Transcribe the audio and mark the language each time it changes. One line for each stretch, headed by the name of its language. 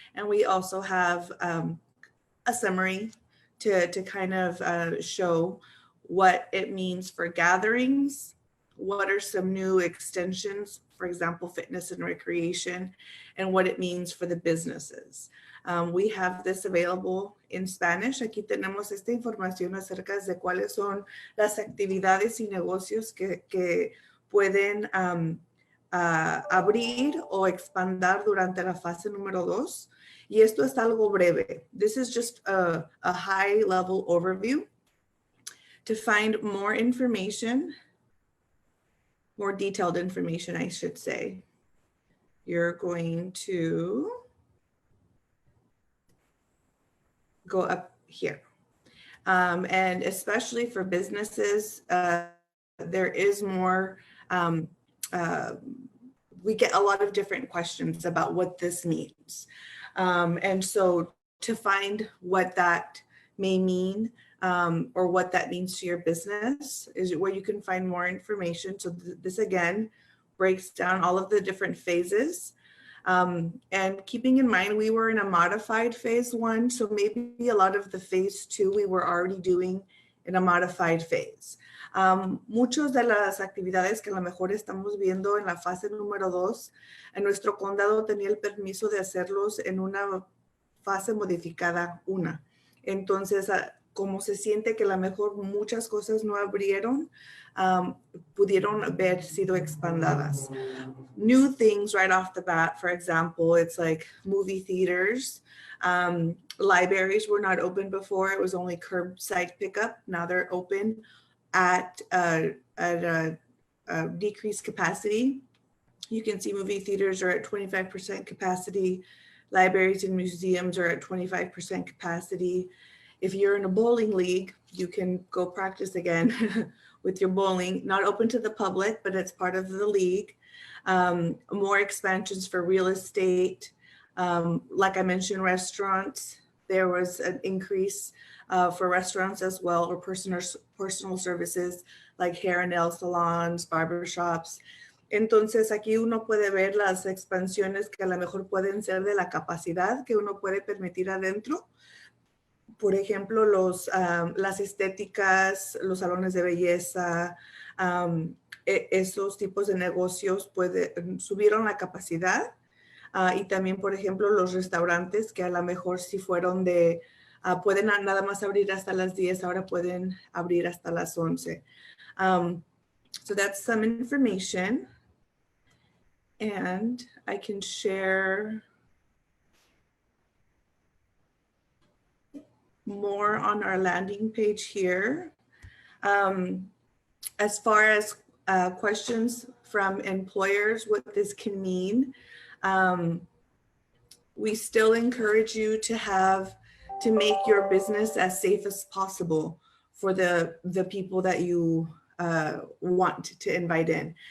English: And we also have a summary to kind of show what it means for gatherings, what are some new extensions, for example, fitness and recreation, and what it means for the businesses. We have this available in Spanish.
Spanish: Aquí tenemos esta información acerca de cuáles son las actividades y negocios que pueden abrir o expandar durante la fase número 2. Y esto es algo breve.
English: This is just a high level overview. To find more information, more detailed information, I should say, you're going to go up here. And especially for businesses, there is more, we get a lot of different questions about what this means. And so to find what that may mean, or what that means to your business is where you can find more information. So this again breaks down all of the different phases. And keeping in mind, we were in a modified phase 1, so maybe a lot of the phase 2 we were already doing in a modified phase.
Spanish: Muchas de las actividades que a lo mejor estamos viendo en la fase número 2, en nuestro condado tenía el permiso de hacerlos en una fase modificada 1. Entonces, como se siente que a lo mejor muchas cosas no abrieron, pudieron haber sido expandadas.
English: New things right off the bat, for example, it's like movie theaters. Libraries were not open before. It was only curbside pickup. Now they're open at a decreased capacity. You can see movie theaters are at 25% capacity. Libraries and museums are at 25% capacity. If you're in a bowling league, you can go practice again with your bowling. Not open to the public, but it's part of the league. More expansions for real estate. Like I mentioned, restaurants, there was an increase for restaurants as well, or personal services like hair and nail salons, barbershops.
Spanish: Entonces aquí uno puede ver las expansiones que a lo mejor pueden ser de la capacidad que uno puede permitir adentro. Por ejemplo, las estéticas, los salones de belleza, esos tipos de negocios subieron la capacidad. Y también, por ejemplo, los restaurantes que a lo mejor si fueron pueden nada más abrir hasta las 10, ahora pueden abrir hasta las 11.
English: So that's some information. And I can share more on our landing page here. As far as questions from employers, what this can mean, we still encourage you to make your business as safe as possible for the people that you want to invite in.